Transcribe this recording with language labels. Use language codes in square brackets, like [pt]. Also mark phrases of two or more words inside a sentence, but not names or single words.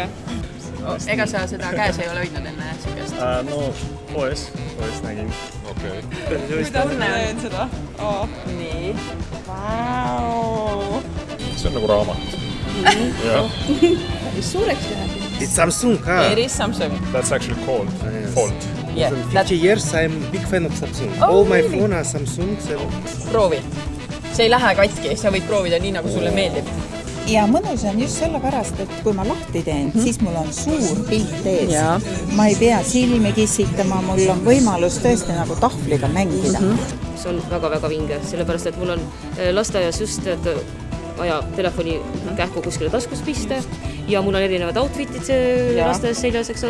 [et] Ega sa seda käes ei ole hoidnud enne sükest? No, poes nägin. Okei. Kuidas ma näen seda? Nii. Vau! See on nagu raamat. Mis suureks läheb? [en] It's Samsung, huh? It is Samsung. That's actually called Fold. Yeah, In 50 years I'm big fan of Samsung. All my phone are Samsung. [et] Proovi. See ei lähe katki, sa võid proovida nii, nagu sulle meeldib. Ja mõnus on just sellepärast, et kui ma lahti teen, siis mul on suur pilt ees. Ma ei pea silmi kissitama, mul on võimalus tõesti nagu tahvliga mängida. See on väga-väga vinge, sellepärast, et mul on lasteaias just vaja telefoni kähku kuskile taskus pista ja mul on erinevad outfitid lasteaias seljas, eks ole.